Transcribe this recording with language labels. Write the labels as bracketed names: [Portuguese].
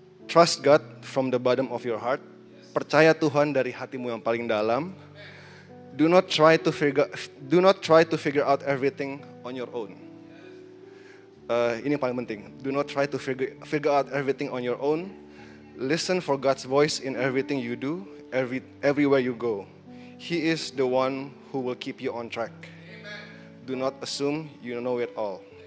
[English] Trust God from the bottom of your heart. [Indonesian] Percaya Tuhan dari hatimu yang paling dalam. [English] Do not try to figure out everything on your own. [Indonesian] Ini yang paling penting. [English] Do not try to figure out everything on your own. Listen for God's voice in everything you do, everywhere you go. He is the one who will keep you on track. Do not assume you know it all.